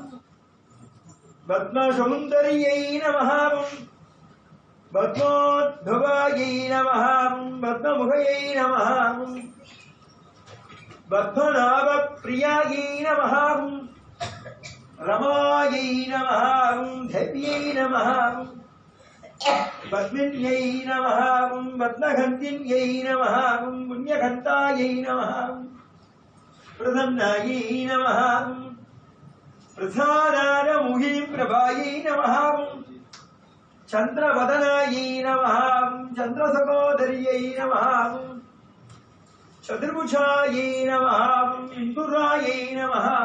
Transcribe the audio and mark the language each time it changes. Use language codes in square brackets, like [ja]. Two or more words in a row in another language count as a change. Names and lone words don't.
[sa] पद्मसौन्दर्यै नमः पद्मोद्भवायै नमः पद्ममुखयै नमः पद्मनाभप्रियायै नमः रमायै नमः देव्यै नमः पद्मिन्यै नमः पद्मगन्धिन्यै नमः पुण्यगन्धायै नमः प्रसन्नायै नमः प्रसादाभिमुखी प्रभायै नमः चन्द्रवदनायै नमः चन्द्रसहोदर्यै नमः चतुर्भुजायै नमः इन्दिरायै नमः